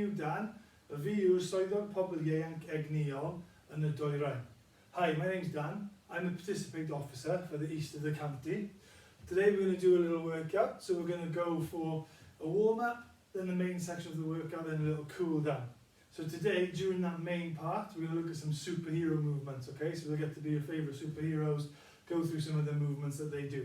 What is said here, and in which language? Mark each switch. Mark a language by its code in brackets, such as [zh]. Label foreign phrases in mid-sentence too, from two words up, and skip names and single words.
[cy] Dan, y fi yw'r swyddog pobl ieuanc egniol yn y dwyrain. [en] Hi, my name's Dan. I'm the participant officer for the east of the county. Today we're going to do a little workout, so we're going to go for a warm-up, then the main section of the workout, then a little cool-down. So today, during that main part, we're going to look at some superhero movements, okay? So we'll get to be your favourite superheroes, go through some of the movements that they do.